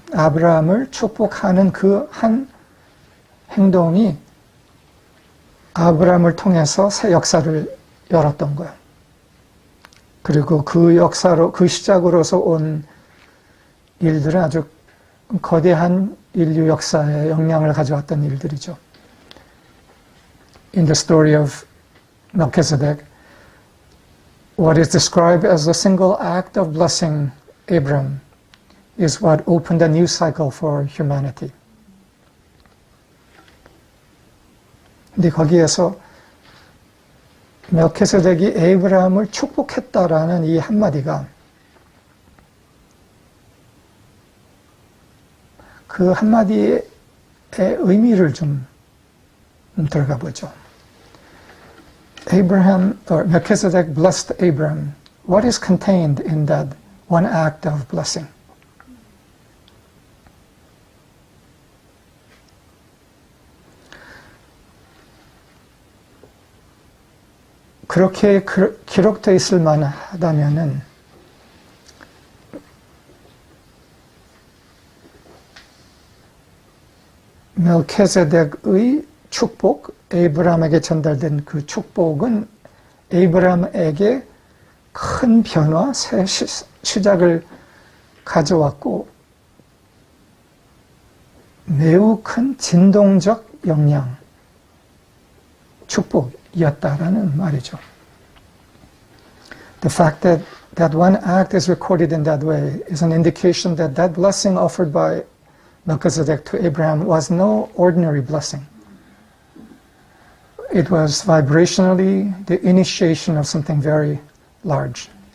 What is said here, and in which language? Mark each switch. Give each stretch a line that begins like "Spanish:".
Korean: 아브라함을 축복하는 그 한 행동이 아브라함을 통해서 새 역사를 열었던 거예요. 그리고 그 역사로, 그 시작으로서 온 일들은 아주 거대한 인류 역사에 영향을 가져왔던 일들이죠.
English: In the story of Melchizedek, what is described as a single act of blessing Abram is what opened a new cycle for humanity.
Korean: 근데 거기에서 멜키세덱이 에이브라함을 축복했다라는 이 한마디가 그 한마디의 의미를 좀 들어가 보죠.
English: Melchizedek blessed Abram. What is contained in that one act of blessing?
Korean: 그렇게 기록되어 있을 만하다면은 멜키세덱의 축복, 에이브라함에게 전달된 그 축복은 에이브라함에게 큰 변화, 새 시작을 가져왔고 매우 큰 진동적 영향, 축복이었다라는 말이죠.
English: The fact that one act is recorded in that way is an indication that that blessing offered by Melchizedek to Abraham was no ordinary blessing. It was vibrationally the initiation of something very large.